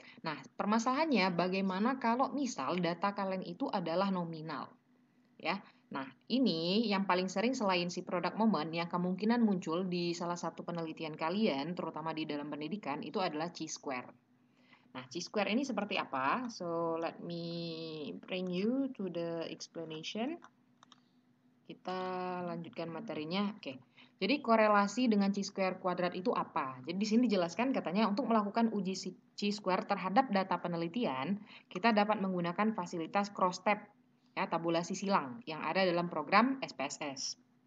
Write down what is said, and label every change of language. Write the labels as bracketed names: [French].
[Indonesian] Nah, permasalahannya bagaimana kalau misal data kalian itu adalah nominal ya. Nah, ini yang paling sering selain si product moment yang kemungkinan muncul di salah satu penelitian kalian terutama di dalam pendidikan itu adalah chi-square. Nah, chi-square ini seperti apa? [English] So, let me bring you to the explanation. [Indonesian] Kita lanjutkan materinya. Oke. Jadi korelasi dengan chi-square kuadrat itu apa? Jadi di sini dijelaskan katanya untuk melakukan uji chi-square terhadap data penelitian, kita dapat menggunakan fasilitas cross-tab ya, tabulasi silang yang ada dalam program SPSS.